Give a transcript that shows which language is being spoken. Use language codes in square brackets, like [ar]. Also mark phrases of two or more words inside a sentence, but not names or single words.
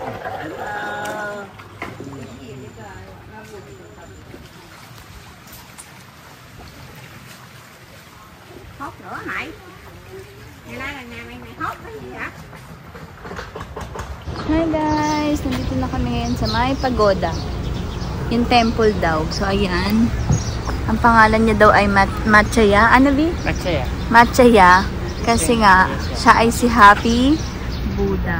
[vi] Hốt nữa mày. Ngày nay là nhà mày hốt cái gì hả? [en] Hi guys! [tl] Nandito na kami ngayon sa May Pagoda. Yung temple daw. So ayan. Ang pangalan niya daw ay Matchaya. Ano bi? Matchaya. Matchaya. Kasi nga, siya ay si Happy Buddha.